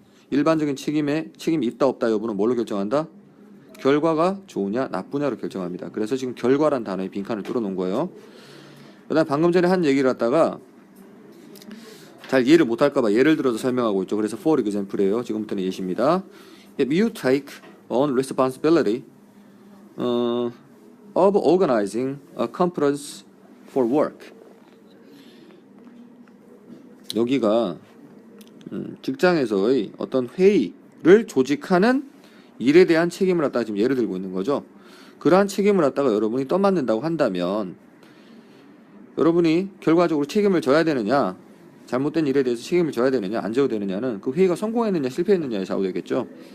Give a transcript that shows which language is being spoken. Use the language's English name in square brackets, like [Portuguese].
[Korean] 일반적인 책임이 있다 없다 여부는 뭘로 결정한다? 결과가 좋으냐 나쁘냐로 결정합니다. 그래서 지금 결과란 단어에 빈칸을 뚫어놓은 거예요. 그다음 방금 전에 한 얘기를 갖다가 잘 이해를 못할까봐 예를 들어서 설명하고 있죠. 그래서 for example이에요. 지금부터는 예시입니다. [English] If you take on responsibility of organizing a conference for work. [Korean] 여기가 직장에서의 어떤 회의를 조직하는 일에 대한 책임을 갖다가 지금 예를 들고 있는 거죠. 그러한 책임을 갖다가 여러분이 떠맡는다고 한다면 여러분이 결과적으로 책임을 져야 되느냐 잘못된 일에 대해서 책임을 져야 되느냐 안 져도 되느냐는 그 회의가 성공했느냐 실패했느냐에 좌우되겠죠.